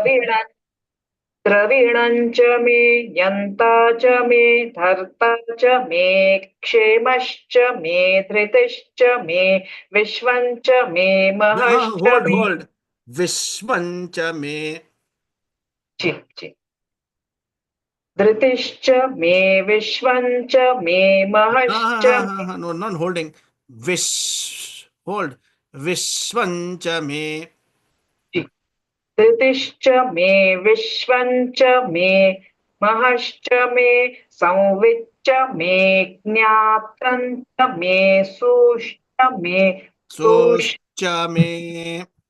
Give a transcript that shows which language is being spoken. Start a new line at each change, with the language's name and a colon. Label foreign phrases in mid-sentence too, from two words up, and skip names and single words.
Sanskrit: Dravinancha me Yantacha me Dhartacha me Kshemascha me Dhritischa me Vishvancha me Mahascha me. Hold. Vishvancha me.
Hindi: Ji.
Sanskrit: Dhritischa me Vishvancha me Mahascha me.
English: No, not holding. Hold.
Sanskrit: Vishvancha me. Dhritischa me Vishvancha me Mahascha me Samviccha me Jnatrancha me Sushcha me Soscha me.